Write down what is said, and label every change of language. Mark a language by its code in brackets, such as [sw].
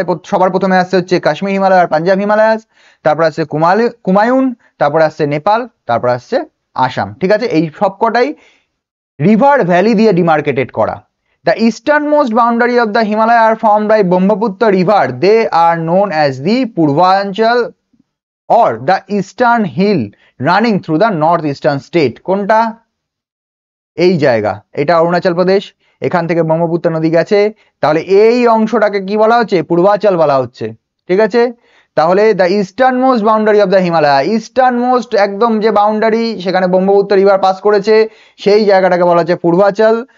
[bn] সবার প্রথমে আসছে হচ্ছে কাশ্মীর হিমালয় আর পাঞ্জাব হিমালয়াস, তারপর আসছে কুমায়ুন, তারপর আসছে নেপাল, তারপর আসছে আসাম। ঠিক আছে? এই সবকটাই রিভার ভ্যালি দিয়ে ডিমার্কেটেড করা। [en] The easternmost boundary of the Himalaya are formed by Brahmaputra river. They are known as the Purvanchal or the eastern hill running through the northeastern state. [bn] কোনটা? এই জায়গা, এটা অরুণাচল প্রদেশ, এখান থেকে ব্রহ্মপুত্র নদী গেছে, তাহলে এই অংশটাকে কি বলা হচ্ছে? পূর্বাচল বলা হচ্ছে। ঠিক আছে? তাহলে [en] the eastern most boundary of the Himalaya, [bn] eastern most একদম যে বাউন্ডারি, সেখানে ব্রহ্মপুত্র রিভার পাস করেছে, সেই জায়গাটাকে বলা হচ্ছে পূর্বাচল।